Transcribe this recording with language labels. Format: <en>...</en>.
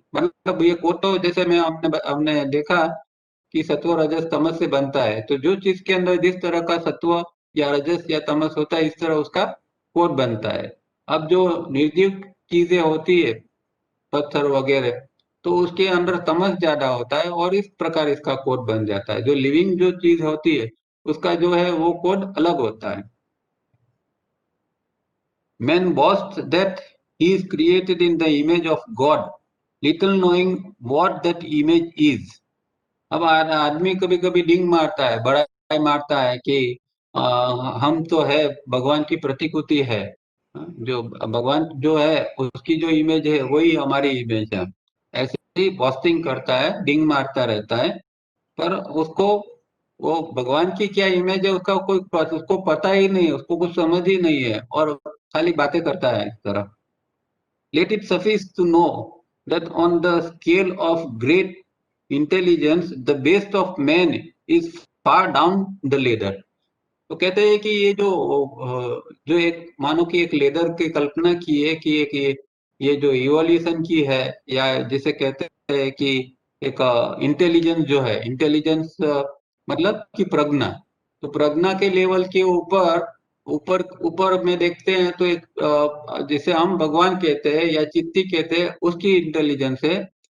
<hi>मतलब ये कोड तो जैसे मैं हमने हमने देखा कि सत्व रजस तमस से बनता है, तो जो चीज के अंदर जिस तरह का सत्व या रजस या तमस होता है, इस तरह उसका कोड बनता है। अब जो निर्जीव चीजें होती है, पत्थर वगैरह, तो उसके अंदर तमस ज्यादा होता है, और इस प्रकार इसका कोड बन जाता है। जो लिविंग जो चीज होती है उसका जो है वो कोड अलग होता है।</hi> <en>Man boasts that he is created in the image of God, little knowing what that image is.</en> <hi>अब आदमी कभी कभी डिंग मारता है, बड़ा मारता है कि हम तो है भगवान की प्रतिकृति है। जो भगवान जो है उसकी जो इमेज है वही हमारी इमेज है, ऐसे ही बॉस्टिंग करता है, डिंग मारता रहता है। पर उसको वो भगवान की क्या इमेज है उसका कोई उसको पता ही नहीं है, उसको कुछ समझ ही नहीं है, और खाली बातें करता है इस तरह।</hi> <en>Let it suffice to know that on the scale of great intelligence, the best of man is far down the ladder.</en> <hi>तो कहते हैं कि जो एक मानो कि एक लेदर की कल्पना की है कि एक ये जो इवोल्यूशन की है, या जिसे कहते हैं कि एक इंटेलिजेंस जो है, इंटेलिजेंस मतलब कि प्रज्ञा। तो प्रज्ञा के लेवल के ऊपर ऊपर ऊपर में देखते हैं तो एक जिसे हम भगवान कहते हैं या चित्ती कहते हैं, उसकी इंटेलिजेंस है।</hi>